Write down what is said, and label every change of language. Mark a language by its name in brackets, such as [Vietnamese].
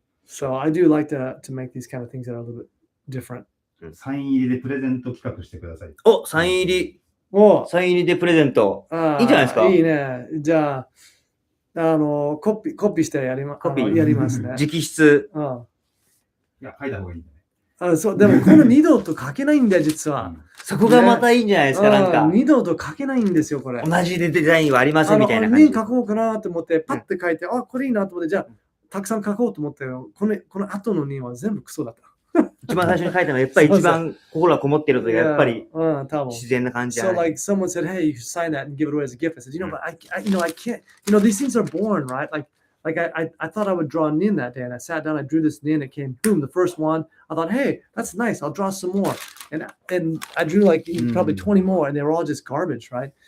[English] So I do like to make these kind of things that are a little bit different. [Japanese] サイン入りでプレゼント企画してください。お、サイン入り。サイン入りでプレゼント。いいんじゃないですか？いいね。じゃあ、コピーしてやりますね。直筆。いや、書いた方がいいんだね。そう、でもこの二度と書けないんだよ、実は。そこがまたいいんじゃないですか、なんか。二度と書けないんですよ、これ。同じデザインはありませんみたいな感じ。書こうかなと思って、パッて書いて、これいいなと思って、じゃあ、たくさん書こうと思って、この後の2は全部クソだった。一番最初に書いたのは、やっぱり一番心がこもってるとやっぱり自然な感じじゃない。 [English] So like someone said, hey, you should sign that and give it away as a gift. I said, but I can't, these things are born, right? Like I thought I would draw a nin that day, and I sat down, I drew this nin, it came, boom, the first one. I thought, hey, that's nice, I'll draw some more. And I drew like probably 20 more, and they were all just garbage, right?